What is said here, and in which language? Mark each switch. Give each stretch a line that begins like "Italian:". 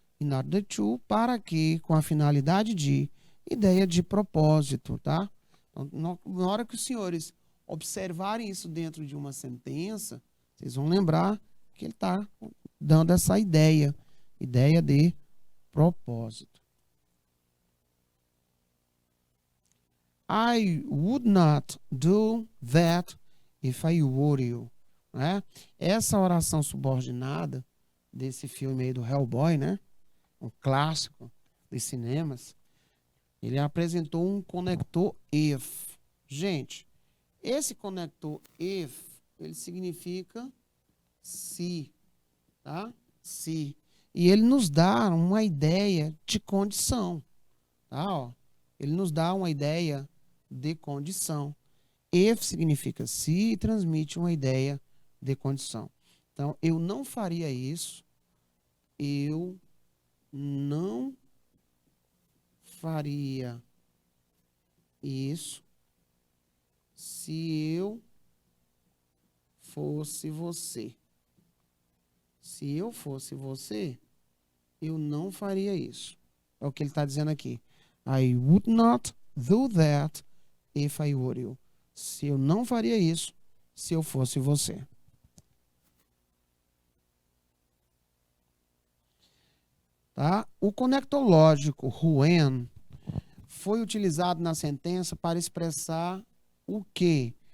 English: In order to,
Portuguese: para que, com a finalidade de, ideia de propósito, tá? Então, na hora que os senhores observarem isso dentro de uma sentença, vocês vão lembrar que ele está dando essa ideia de propósito.
English: I would not do that if I were you.
Portuguese: Né? Essa oração subordinada desse filme aí do Hellboy, né? Um clássico dos cinemas, ele apresentou um conector if. Gente, esse conector if, ele significa se, tá? Se. E ele nos dá uma ideia de condição, tá? Ó, ele nos dá uma ideia de condição. If significa se e transmite uma ideia de condição. Então, eu não faria isso, eu não faria isso se eu fosse você. Se eu fosse você, eu não faria isso. É o que ele está dizendo aqui.
English: I would not do that if I were you.
Portuguese: Se eu não faria isso, se eu fosse você. Tá? O conector lógico, when, foi utilizado na sentença para expressar o quê?